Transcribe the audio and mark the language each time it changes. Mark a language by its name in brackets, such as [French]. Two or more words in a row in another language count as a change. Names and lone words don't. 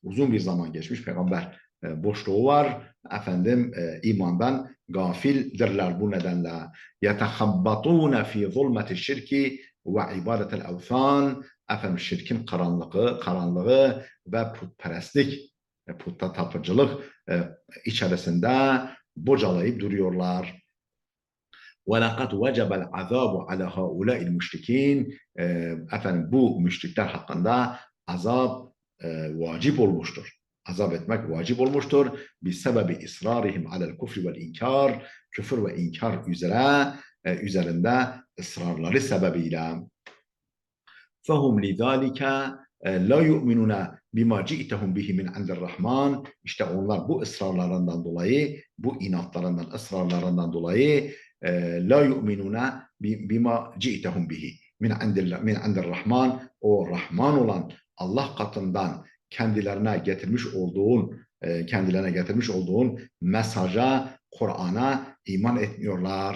[Turkish] Uzun bir zaman geçmiş peygamber boşluğu var. Efendim imandan gafildirler bu nedenle. [Arabic] يتخبطون في ظلمات الشرك وعبادة الأوثان. [Turkish] Efendim şirkin karanlığı ve putperestlik, putta tapıcılık içerisinde bocalayıp duruyorlar. [Arabic] وَلَقَدْ وَجَبَ الْعَذَابُ عَلَى هَؤُلَاءِ الْمُشْرِكِينَ. [Turkish] Efendim bu müşrikler hakkında azap vacip olmuştur. Azap etmek vacip olmuştur. [Arabic] بسبب إصرارهم على الكفر والإنكار. [Turkish] Küfür ve inkar üzerinde ısrarları sebebiyle. [Arabic] فَهُمْ لِذَٰلِكَ لَا يُؤْمِنُونَ بِمَا جِئْتَهُمْ بِهِ مِنْ عِنْدِ الرَّحْمَنِ. [Turkish] İşte onlar bu ısrarlarından dolayı, bu inatlarından, ısrarlarından dolayı [Arabic] لا يؤمنون بما جئتهم به من عند الرحمن. [Turkish] O Rahman olan Allah katından kendilerine getirmiş olduğun mesaja, Kur'an'a iman etmiyorlar.